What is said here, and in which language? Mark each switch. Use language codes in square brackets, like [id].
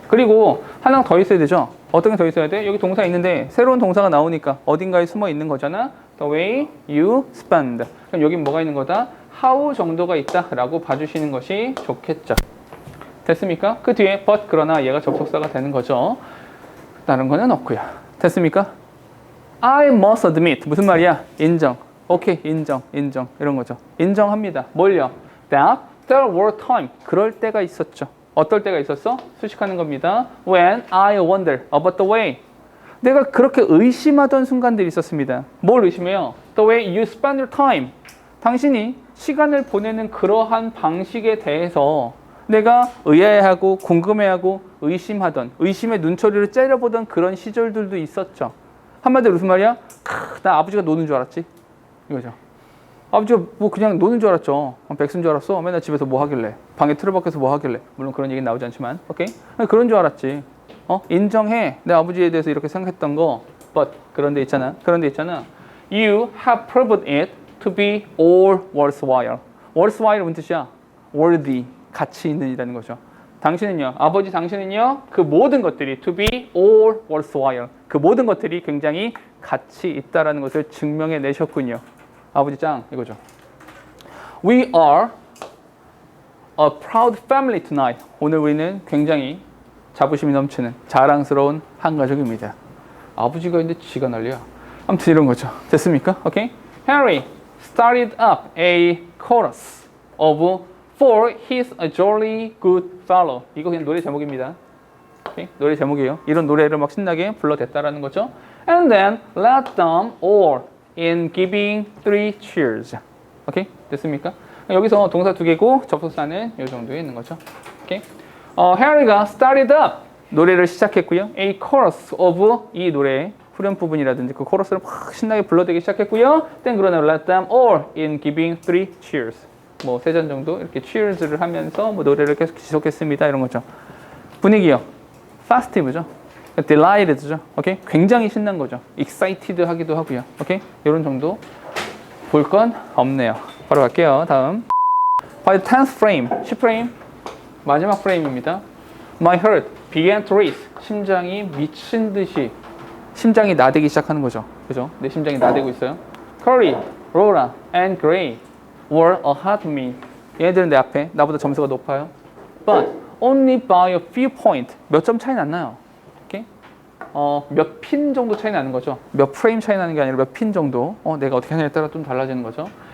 [ko] 그리고 하나 더 있어야 되죠? 어떤 게 더 있어야 돼? 여기 동사 있는데 새로운 동사가 나오니까 어딘가에 숨어 있는 거잖아. [en] The way you spend. [ko] 그럼 여기 뭐가 있는 거다? how 정도가 있다라고 봐주시는 것이 좋겠죠. 됐습니까? 그 뒤에 but 그러나 얘가 접속사가 되는 거죠. 다른 거는 없고요. 됐습니까? [en] I must admit [ko] 무슨 말이야? 인정. 오케이, 인정 이런 거죠. 인정합니다. 뭘요? [en] That there were time [ko] 그럴 때가 있었죠. 어떨 때가 있었어? 수식하는 겁니다. [en] When I wonder about the way [ko] 내가 그렇게 의심하던 순간들이 있었습니다. 뭘 의심해요? [en] The way you spend your time [ko] 당신이 시간을 보내는 그러한 방식에 대해서 내가 의아해하고 궁금해하고 의심하던 의심의 눈초리를 째려보던 그런 시절들도 있었죠. 한마디로 무슨 말이야? 나 아버지가 노는 줄 알았지. 이거죠. 아버지가 뭐 그냥 노는 줄 알았죠. 백수인 줄 알았어. 맨날 집에서 뭐 하길래. 방에 틀어박혀서 뭐 하길래. 물론 그런 얘기는 나오지 않지만. 오케이? 그런 줄 알았지. 인정해. 내 아버지에 대해서 이렇게 생각했던 거. But 그런 데 있잖아. [en] You have proven it to be all worthwhile. [ko] worthwhile 무슨 뜻이야? worthy. 가치 있는 이라는 거죠. 당신은요. 아버지 당신은요. 그 모든 것들이 [en] to be all worthwhile. [ko] 그 모든 것들이 굉장히 가치 있다라는 것을 증명해 내셨군요. 아버지 짱 이거죠. [en] We are a proud family tonight. [ko] 오늘 우리는 굉장히 자부심이 넘치는 자랑스러운 한 가족입니다. 아버지가 있는데 지가 난리야. 아무튼 이런 거죠. 됐습니까? 오케이. [en] Harry started up a chorus of For he's a jolly good fellow. [ko] 이거 그냥 노래 제목입니다. 오케이? 노래 제목이에요. 이런 노래를 막 신나게 불러댔다라는 거죠. [en] And then let them all in giving 3 cheers. [ko] 오케이? 됐습니까? 여기서 동사 2개고 접속사는 이 정도에 있는 거죠. 오케이? Harry가 [en] started up [ko] 노래를 시작했고요. [en] A chorus of [ko] 이 노래의 후렴 부분이라든지 그 코러스를 막 신나게 불러대기 시작했고요. [en] Then [ko] 그러나 [en] let them all in giving 3 cheers. [ko] 뭐 3잔 정도 이렇게 cheers를 하면서 뭐 노래를 계속 지속했습니다. 이런 거죠. 분위기요. festive죠. delighted죠. 오케이? 굉장히 신난 거죠. excited 하기도 하고요. 오케이? 이런 정도 볼 건 없네요. 바로 갈게요. 다음. [en] By the 10th frame, [ko] 10프레임 마지막 프레임입니다. [en] My heart began to race. [ko] 심장이 미친 듯이 심장이 나대기 시작하는 거죠. 그죠? 내 심장이 나대고 있어요. [en] Curry, Laura, and Gray were ahead of me. [ko] 얘네들은 내 앞에 나보다 점수가 높아요. [en] But only by a few points. [ko] 몇 점 차이 났나요? 오케이? 몇 핀 정도 차이 나는 거죠. 몇 프레임 차이 나는 게 아니라 몇 핀 정도. 내가 어떻게 하냐에 따라 좀 달라지는 거죠.